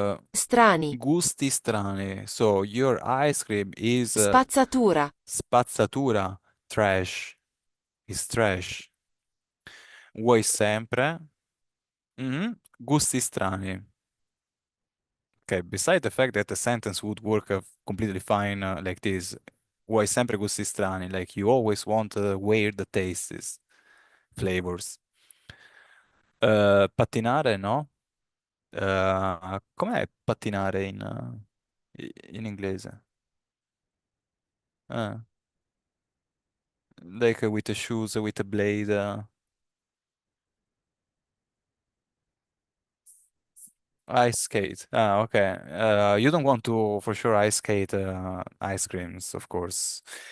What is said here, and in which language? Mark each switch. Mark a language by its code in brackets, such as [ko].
[it] Strani. gusti strani. [en] So your ice cream is [it] Spazzatura. [en] spazzatura. Trash. Is trash. [it] Vuoi sempre gusti strani. [en] Okay, beside the fact that the sentence would work completely fine like this, [it] vuoi sempre gusti strani, [en] like you always want weird tastes, flavors. [it] Pattinare, no? Com'è pattinare in inglese? [en] Uh, like with the shoes, with the blade. Ice skate. Ah, okay. You don't want to, for sure, ice skate ice creams, of course.